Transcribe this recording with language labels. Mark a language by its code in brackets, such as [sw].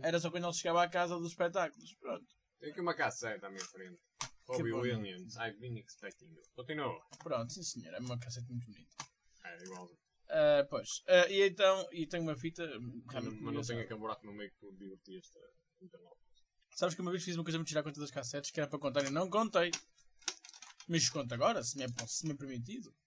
[pt] Era só quando ele chegava à casa dos espetáculos, pronto. Tem aqui uma cassete à minha frente. [en] Robbie Williams, I've been expecting you. [pt] Continua. Pronto, sim senhor, é uma cassete muito bonita. É, igual. Pois, e então, e tenho uma fita. Mas não tenho aquele buraco no meio que tu divertiste. Então, sabes que uma vez fiz uma coisa para tirar a conta das cassetes que era para contar e não contei. Mas conta agora, se me é permitido.